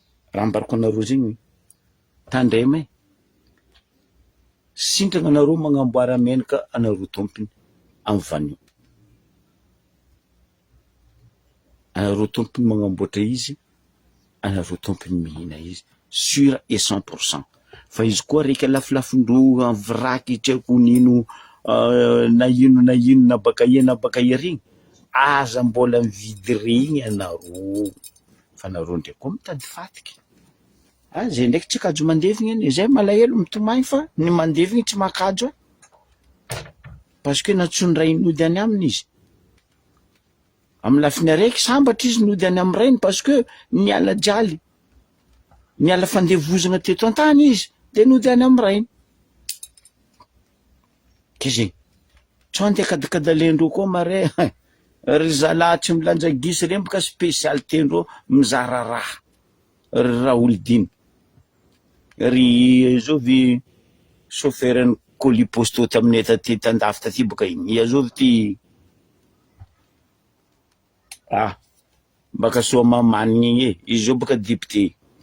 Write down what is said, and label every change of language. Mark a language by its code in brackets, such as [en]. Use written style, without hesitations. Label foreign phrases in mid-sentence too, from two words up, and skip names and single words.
[mg] raha ambarako anareo zegny tandremay sintrana anareo magnamboara menaka anareo tompony amin'ny vanio, anareo tompony magnamboatra izy, anareo tompony mihina izy [fr] sûr et 100%. [mg] Fa izy koa reka lafilafindro amin'ny vraky treko nino na ino na baka iarigny aza mbola mividy regny anareo, fa anareo ndray koa mitady fatiky. Zay ndraiky tsy kajo mandevigny anie, zay malahelo mitomany fa ny mandevigny tsy makajo [fr] parce que [mg] natsondray nody any aminy izy. Amin'ny lafiny araiky sambatra izy nody any amin'ny rainy [fr] parce que [mg] niala jaly, niala fandevozana teto an-tany izy de nody any amin'ny rainy. Ke zegny tsy andeha kadikadalendreo koa mare ry zalahy tsy milanja gisy reny boka spécialitendreo mizara raha, ry Raoldiny, ry zao vy chauffeur-ny [fr] colis postaux [mg] taminay taty tandafy taty boka igny, ia zao ty baka soa mamanigny igny izy zao boka député.